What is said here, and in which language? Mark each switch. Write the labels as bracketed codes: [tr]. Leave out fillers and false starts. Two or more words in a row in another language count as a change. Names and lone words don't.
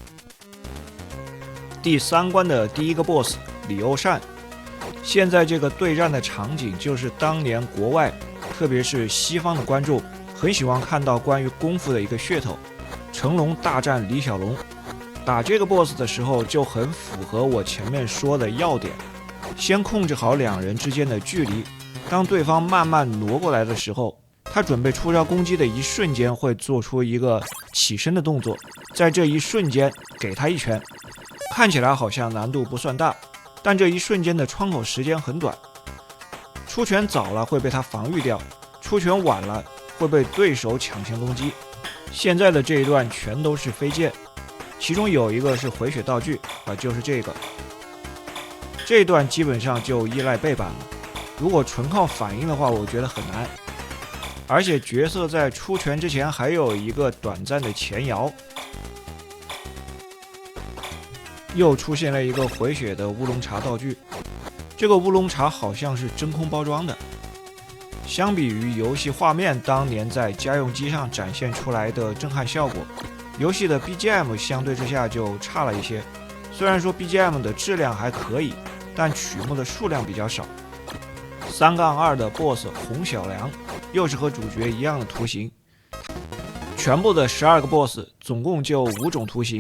[zh] 第3關的第一個 BOSS 李歐善，現在這個對戰的場景就是當年國外，特別是西方的觀眾很喜歡看到關於功夫的一個噱頭，成龍大戰李小龍。打這個 BOSS 的時候就很符合我前面說的要點，先控制好2人之間的距離，當對方慢慢挪過來的時候，他準備出招攻擊的一瞬間會做出一個起身的动作，在這一瞬間給他一拳。看起來好像難度不算大，但這一瞬間的窗口時间很短，出拳早了会被他防禦掉，出拳晚了會被对手搶先攻擊。現在的這一段全都是飞劍，其中有一個是回血道具就是這個。這一段基本上就依賴背板了，如果純靠反應的話，我覺得很難。而且角色在出拳之前還有一個短暫的前摇。又出現了一個回血的烏龙茶道具，這個烏龍茶好像是真空包裝的。相比於遊戲畫面當年在家用機上展現出来的震撼效果，遊戲的 BGM 相对之下就差了一些。虽然說 BGM 的質量還可以，但曲目的數量比較少。3-2的 BOSS 洪小良又是和主角一樣的圖形，全部的12個 BOSS 總共就5種图形。